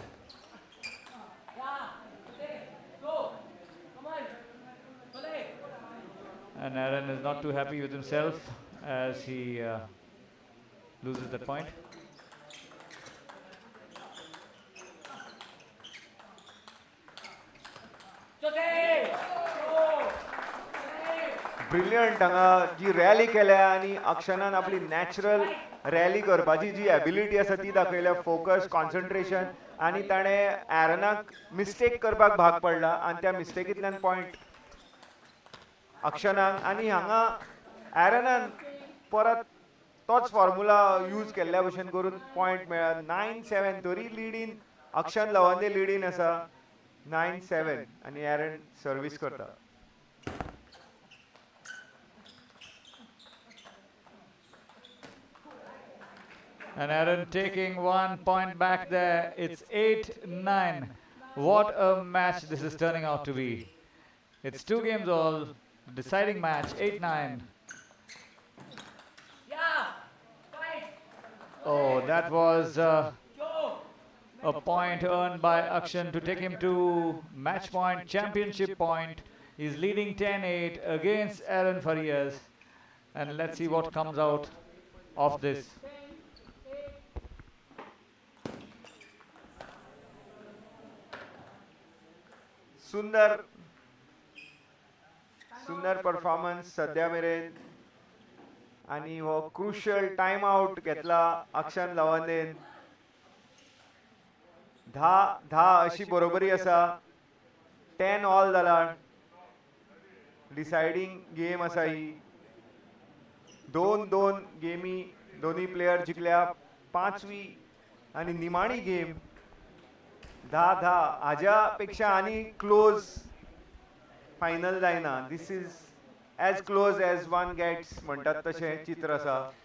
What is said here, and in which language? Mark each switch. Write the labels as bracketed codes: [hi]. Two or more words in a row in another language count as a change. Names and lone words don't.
[en] And Aaron is not too happy with himself as he loses that point. [kok] ब्रिलियंट हांगा जी रॅली केल्या आनी अक्षनान आपली [en] natural rally [kok] करपाची जी एबिलिटी आसा ती दाखयल्या. फोकस, कॉन्सन्ट्रेशन, आनी ताणें ॲरनाक मिस्टेक करपाक भाग पडला आनी त्या मिस्टेकींतल्यान पॉयंट अक्षनाक. आनी हांगा ॲरनान परत तोच [en] formula use [kok] केल्ल्या भशेन करून पॉयंट मेळ्ळा. 9-7 तरी लीडीन अक्षन लवंदे लीडीन आसा 9-7 आनी ॲरन सर्वीस करता. [en] And Aaron taking 1 point back there. It's 8-9. What a match this is turning out to be. It's 2 games all. Deciding match, 8-9. Oh, that was a point earned by Akshan to take him to match point, championship point. He's leading 10-8 against Aaron Farias. And let's see what comes out of this. [kok] सुंदर परफॉर्मन्स सद्या मेरेन आनी हो [en] crucial time out [kok] घेतला अक्षन लवंदेन. 10 अशी बरोबरी आसा. 10 ऑल जाला. [en] deciding game [kok] आसा ही. 2 गेमी दोन्ही प्लेयर जिखल्या. 5वी आनी निमाणी गेम 10-10. हाज्या पेक्षा आनी क्लोज फायनल जायना. [en] this is as close as one gets [kok] म्हणटात तशें चित्र आसा.